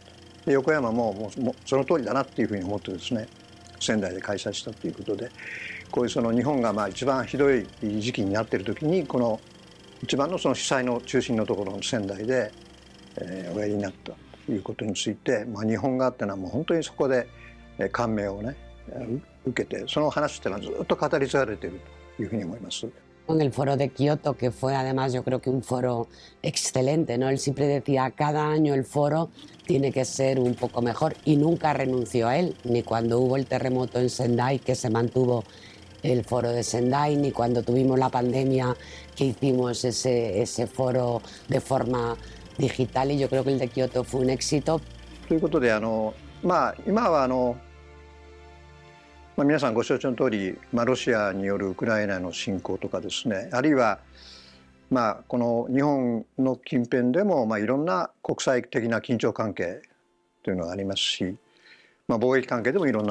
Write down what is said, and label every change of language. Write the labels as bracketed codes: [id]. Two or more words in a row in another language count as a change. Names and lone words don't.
[ja] で横山もその通りだなっていうふうに思ってですね、仙台で開催したということで、こういう日本が一番ひどい時期になっている時に、この一番の被災の中心のところの仙台で、おやりになったということについて、日本側っていうのはもう本当にそこで感銘をね受けて、その話っていうのはずっと語り継がれているというふうに思います。 [es] En el foro de Kioto, que fue además yo creo que un foro excelente, ¿no? Él siempre decía, cada año el foro tiene que ser un poco mejor, y nunca renunció a él, ni cuando hubo el terremoto en Sendai, que se mantuvo el foro de Sendai, ni cuando tuvimos la pandemia, que hicimos ese foro de forma digital, y yo creo que el de Kioto fue un éxito. [ja] ということで今は皆さんご承知の通り、ロシアによるウクライナへの侵攻とかですね、あるいはこの日本の近辺でもいろんな国際的な緊張関係というのがありますし、貿易関係でもいろんな